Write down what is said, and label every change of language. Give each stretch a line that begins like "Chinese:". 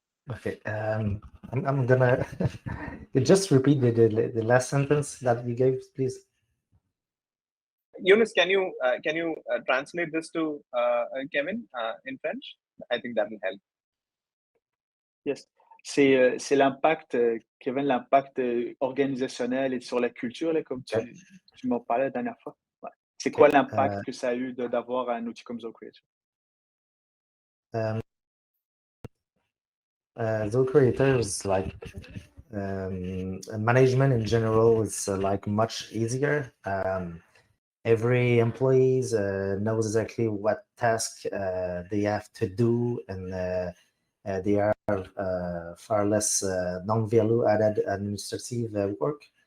English: Okay, I'm gonna just repeat the last sentence that you gave, please. Yunus, can you translate this to Kevin in French? I think that will help.
French: Yes, c'est l'impact, Kevin, l'impact organisationnel et sur la culture, là, comme tu m'en parlais la dernière fois. Ouais. C'est quoi l'impact que ça a eu d'avoir un outil comme Zoho Creator?
English: Zoho Creator is like management in general is like much easier. Every employee knows exactly what task they have to do, and they are far less non-value added administrative work.